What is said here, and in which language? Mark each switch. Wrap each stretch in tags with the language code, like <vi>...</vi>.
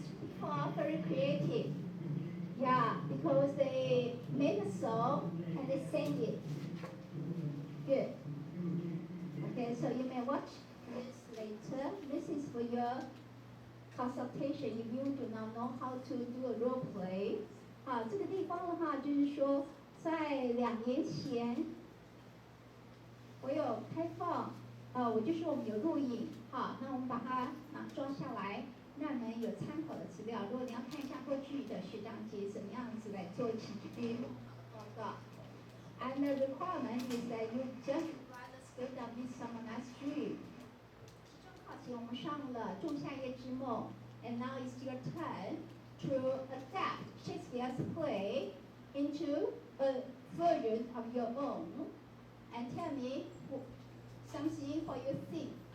<en>People are very creative. Yeah, because they made a song and they sang it. Good. Okay, so you may watch this later. This is for your consultation if you do not know how to do a role play.</en> <zh>好，这个地方的话，就是说，在2年前，我有开放，我就说我们有录影，好，那我们把它抓下来。让你们有参考的资料。如果你要看一下过去的学长姐怎么样子来做起居报告</zh> <en>，and the requirement is that you just write the script of Midsummer Night's Dream。</en> <zh>期中考期我们上了《仲夏夜之梦》</zh> <en>，and now it's your turn to adapt Shakespeare's play into a version of your own, and tell me something what you think.</en>